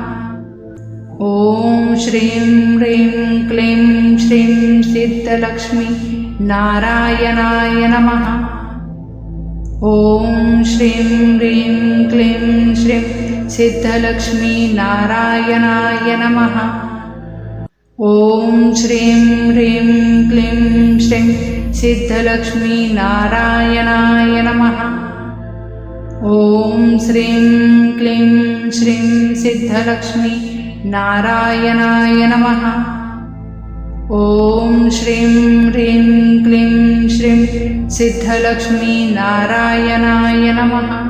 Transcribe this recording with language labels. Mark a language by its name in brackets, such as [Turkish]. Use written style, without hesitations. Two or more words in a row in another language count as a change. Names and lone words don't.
[Sanskrit] ॐ श्रीं ह्रीं क्लीं श्रीं सिद्धलक्ष्मी नारायणाय नमः। ॐ श्रीं ह्रीं क्लीं श्रीं सिद्धलक्ष्मी नारायणाय नमः। ఓం శ్రీం హ్రీం క్లీం శ్రీం సిద్ధలక్ష్మీ నారాయణాయ నమః. ఓం శ్రీం క్లీం శ్రీం సిద్ధలక్ష్మీ నారాయణాయ నమః. ఓం శ్రీం హ్రీం క్లీం శ్రీం సిద్ధలక్ష్మీ నారాయణాయ నమః.